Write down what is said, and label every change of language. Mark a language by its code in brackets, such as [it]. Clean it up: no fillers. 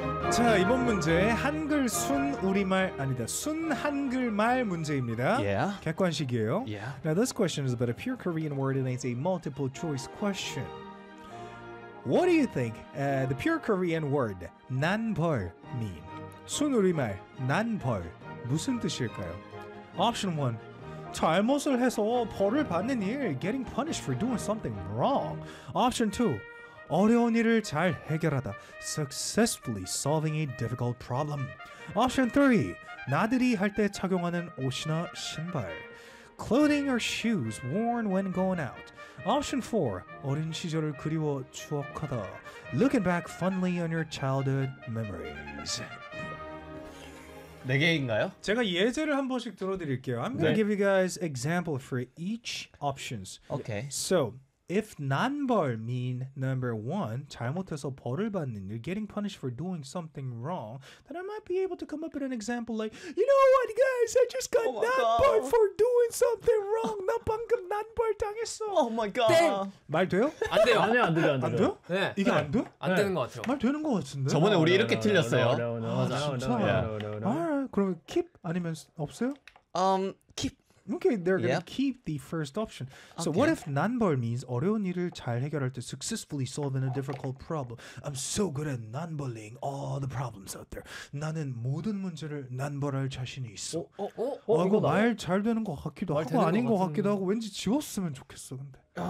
[ko] 자, 이번 문제 한글 순 우리말 아니다. 순 한글말 문제입니다. [en] Yeah. [ko] 객관식이에요. [en] Yeah. Now this question is about a pure Korean word and it's a multiple choice question. What do you think the pure Korean word 난벌 mean? [ko] 순 우리말 난벌 무슨 뜻일까요? [en] Option 1. [ko] 잘못을 해서 벌을 받는 일, [en] getting punished for doing something wrong. Option 2. [ko] 어려운 일을 잘 해결하다, [en] successfully solving a difficult problem. Option 3. [ko] 나들이 할 때 착용하는 옷이나 신발. [en] Clothing or shoes worn when going out. Option 4. [ko] 어린 시절을 그리워 추억하다, [en] looking back fondly on your childhood memories. [ko] 네 개인가요? 제가 예제를 한 번씩 들어드릴게요. [en] I'm going to give you guys example for each options. Okay. So, if 난벌 mean number 1, [ko] 잘못해서 벌을 받는, [en] you're getting punished for doing something wrong, then I might be able to come up with an example like, you know what guys, I just got 난벌 for doing something wrong. [ko] 나 방금 난벌 당했어. [en] Oh my god. [ko] 땡. 말 돼요? 안 돼요. 아니요, 안 돼요. 안 돼요? 네. 이게 안 돼? 안 되는 것 같아요. 말 되는 것 같은데? 저번에 우리 이렇게 틀렸어요. 아, 진짜? 그럼 keep 아니면 없어요? [en] Keep. Okay, they're going to keep the first option. So okay. What if 난벌 means [ko] 어려운 일을 잘 해결할 때 [en] successfully solving a difficult problem? I'm so good at 난벌링 all the problems out there. [ko] 나는 모든 문제를 난벌할 자신이 있어. 이거 말 잘 되는 것 같기도 하고 아닌 것 같은... 같기도 하고 왠지 지웠으면 좋겠어, 근데.